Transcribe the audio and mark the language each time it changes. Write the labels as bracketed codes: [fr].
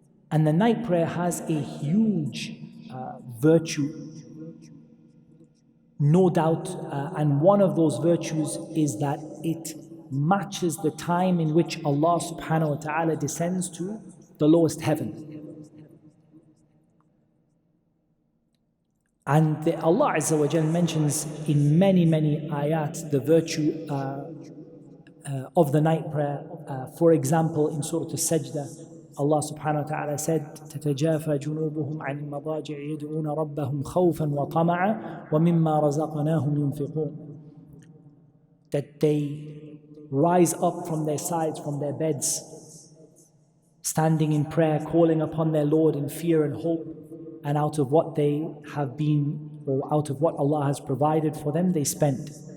[en] And the night prayer has a huge virtue, no doubt, and one of those virtues is that it matches the time in which Allah subhanahu wa ta'ala descends to the lowest heaven. And Allah Azza wa Jal mentions in many ayat the virtue of the night prayer. For example, in Surah Al-Sajdah, Allah subhanahu wa ta'ala said, [ar] تَتَجَافَى جُنُوبُهُمْ عَنِ الْمَضَاجِعِ يَدْعُونَ رَبَّهُمْ خَوْفًا وَطَمَعًا وَمِمَّا رَزَقْنَاهُمْ يُنْفِقُونَ. [en] That they rise up from their sides, from their beds, standing in prayer, calling upon their Lord in fear and hope, and out of what they have been, or out of what Allah has provided for them, they spend.